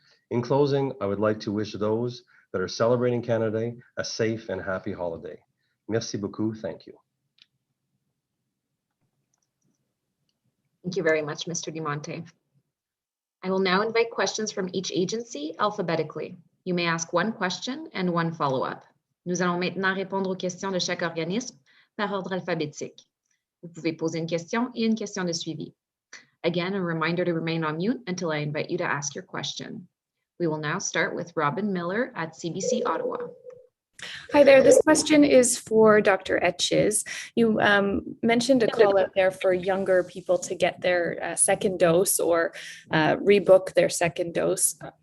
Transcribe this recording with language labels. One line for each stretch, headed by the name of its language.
English: In closing, I would like to wish those that are celebrating Canada Day a safe and happy holiday.
French: Merci beaucoup.
English: Thank you. Thank you very much, Mr. Dimonte. I will now invite questions from each agency alphabetically. You may ask one question and one follow-up.
French: Nous allons maintenant répondre aux questions de chaque organisme par ordre alphabétique. Vous pouvez poser une question et une question de suivi.
English: Again, a reminder to remain on mute until I invite you to ask your question. We will now start with Robin Miller at CBC Ottawa. Hi there. This question is for Dr. Etches. You mentioned a call out there for younger people to get their second dose or rebook their second dose.